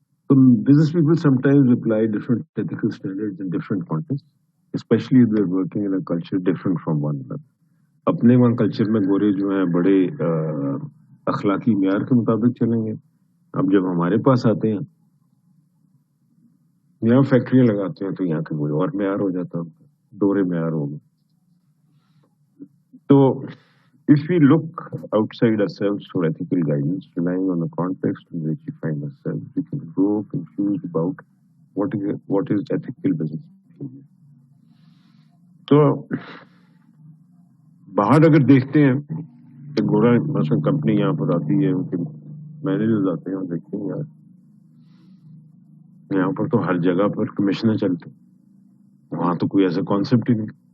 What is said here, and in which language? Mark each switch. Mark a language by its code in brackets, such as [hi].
[en] تو business people sometimes apply different ethical standards in different contexts, especially if they're working in a culture different from one another. [ur] اپنے وہاں culture میں گورے جو ہیں بڑے اخلاقی معیار کے مطابق چلیں گے، اب جب ہمارے پاس آتے ہیں یہاں فیکٹریاں لگاتے ہیں تو یہاں کے کوئی اور معیار ہو جاتا ہے، دوہرے معیار ہو گئے. [en] تو if we look outside ourselves for ethical guidance, relying on the context in which we find ourselves, we can grow confused about what is ethical business behavior. [ur] تو باہر اگر دیکھتے ہیں کہ گورا مثلا کمپنی یہاں پر آتی ہے، ان کے مینیجرز آتے ہیں اور دیکھتے ہیں یار یہاں پر تو ہر جگہ پر کمیشنیں چلتے، وہاں تو کوئی ایسا کانسیپٹ ہی نہیں.